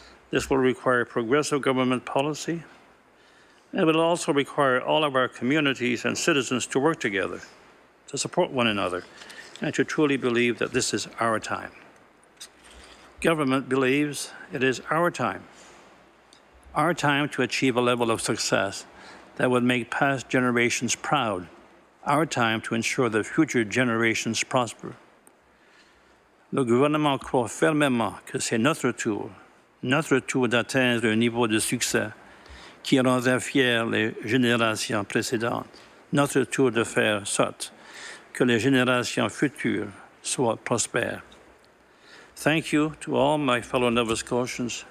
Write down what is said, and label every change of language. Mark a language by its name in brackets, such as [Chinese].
[English] This will require progressive government policy. It will also require all of our communities and citizens to work together, to support one another, and to truly believe that this is our time. Government believes it is our time to achieve a level of success that would make past generations proud, our time to ensure that future generations prosper. [French] Le gouvernement croit fermement que c'est notre tour d'atteindre un niveau de succès qui rendra fiers les générations précédentes, notre tour de faire sorte que les générations futures soient prospères. [English] Thank you to all my fellow Nova Scotians.